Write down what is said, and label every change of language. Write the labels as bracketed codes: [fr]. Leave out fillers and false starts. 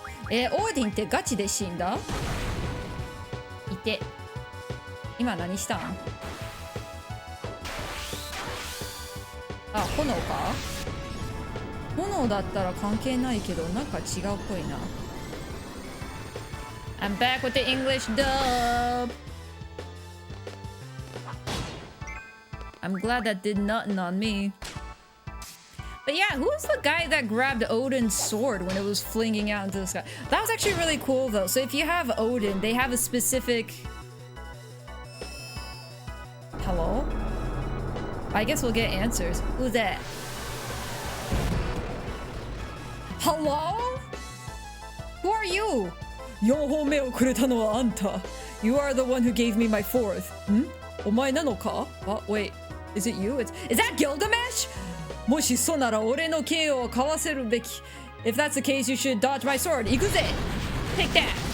[ja] オーディンってガチで死んだ？いて今何したん？あ、炎か？炎だったら関係ないけどなんか違うっぽいな。 [en] I'm back with the English dub. I'm glad that did nothing on me. But yeah, who was the guy that grabbed Odin's sword when it was flinging out into the sky? That was actually really cool though. So if you have Odin, they have a specific... Hello? I guess we'll get answers. Who's that? Hello? Who are you? [ja] 4本目をくれたのはあんた。 [en] You are the one who gave me my fourth. [ja] ん？お前なのか？ [en] What? Wait, is it you? Is that Gilgamesh? [ja] もしそうなら俺の KO をかわせるべき。 [en] If that's the case, you should dodge my sword. [ja] 行くぜ [en] Take that.